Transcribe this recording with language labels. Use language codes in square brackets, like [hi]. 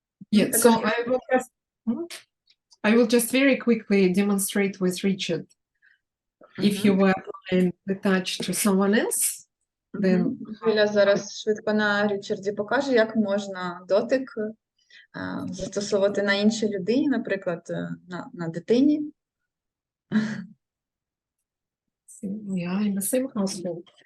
[en] Yeah, so I will just very quickly demonstrate with Richard. If you were applying the touch to someone else, then [uk] Юля зараз швидко на Річарді покаже, як можна дотик застосовувати на іншій людині, наприклад, на дитині. [en] we are in the same household.